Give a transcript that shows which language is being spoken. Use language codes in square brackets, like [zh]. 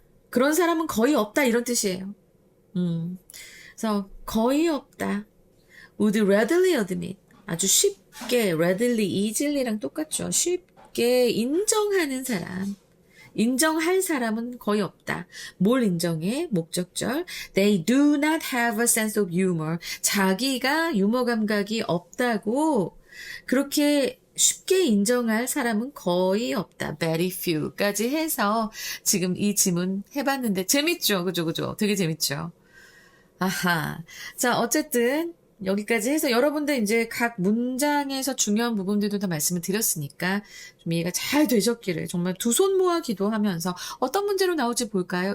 [ko] 그런 사람은 거의 없다 이런 뜻이에요. 그래서 거의 없다. [en] would readily admit. [ko] 아주 쉽게 readily, easily랑 똑같죠. 쉽게 인정하는 사람. 인정할 사람은 거의 없다. 뭘 인정해? 목적절. [en] They do not have a sense of humor. [ko] 자기가 유머 감각이 없다고 그렇게 쉽게 인정할 사람은 거의 없다. [en] very few [ko] 까지 해서 지금 이 지문 해봤는데 재밌죠? 그죠, 그죠? 되게 재밌죠? 아하. 자, 어쨌든 여기까지 해서 여러분들 이제 각 문장에서 중요한 부분들도 다 말씀을 드렸으니까 좀 이해가 잘 되셨기를 정말 두 손 모아 기도하면서 어떤 문제로 나올지 볼까요?